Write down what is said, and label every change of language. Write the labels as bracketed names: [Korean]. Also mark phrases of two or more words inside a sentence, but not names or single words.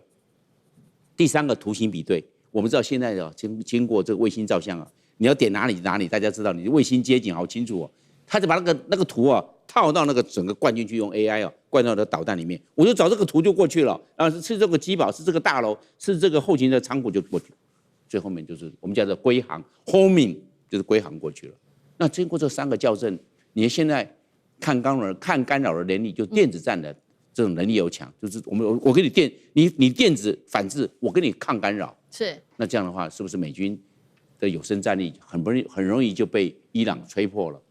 [Chinese] 第3個圖形比對，我們知道現在經過這個衛星照相你要點哪裡，大家知道，你的衛星街景好清楚哦。他就把那個圖啊套到那個整個灌進去，用 AI 啊灌到那個導彈裡面，我就找這個圖就過去了。是這個機堡，是這個大樓，是這個後勤的倉庫就過去，最後面就是我們叫做歸航 homing，就是歸航過去了。那經過這3個校正，你現在看干擾的能力，就電子戰的這種能力又強，就是我給你你電子反制，我給你抗干擾。是。那這樣的話，是不是美軍的有生戰力很容易就被伊朗吹破了？